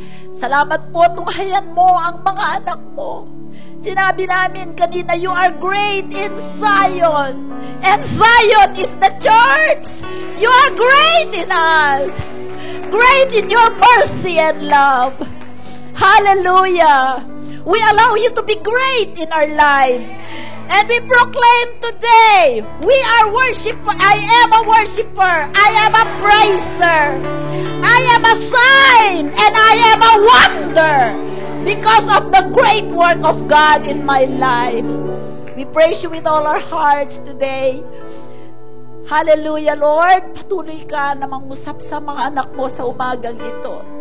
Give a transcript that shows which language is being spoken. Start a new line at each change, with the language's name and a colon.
Filipino: Salamat po, tunghayan mo ang mga anak mo. Sinabi namin kanina,
English: you are great in Zion, and Zion is the church. You are great in us. Great in your mercy and love. Hallelujah. We allow you to be great in our lives. And we proclaim today, we are worshiper. I am a worshiper. I am a praiser. I am a sign and I am a wonder because of the great work of God in my life. We praise you with all our hearts today. Hallelujah, Lord.
Filipino: Patuloy ka na mangusap sa mga anak mo sa umagang ito.